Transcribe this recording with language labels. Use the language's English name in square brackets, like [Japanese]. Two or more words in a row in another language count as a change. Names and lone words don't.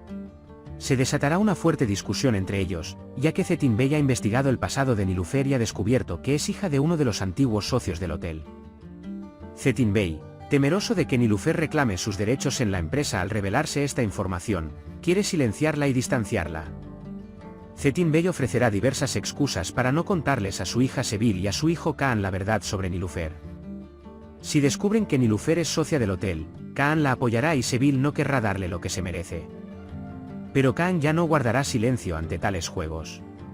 [Spanish] Se desatará una fuerte discusión entre ellos, ya que Çetin Bey ha investigado el pasado de Nilüfer y ha descubierto que es hija de uno de los antiguos socios del hotel. Çetin Bey, temeroso de que Nilüfer reclame sus derechos en la empresa al revelarse esta información, quiere silenciarla y distanciarla. Çetin Bey ofrecerá diversas excusas para no contarles a su hija Sevil y a su hijo Kaan la verdad sobre Nilüfer. Si descubren que Nilüfer es socia del hotel, Kaan la apoyará y Sevil no querrá darle lo que se merece. Pero Kaan ya no guardará silencio ante tales juegos.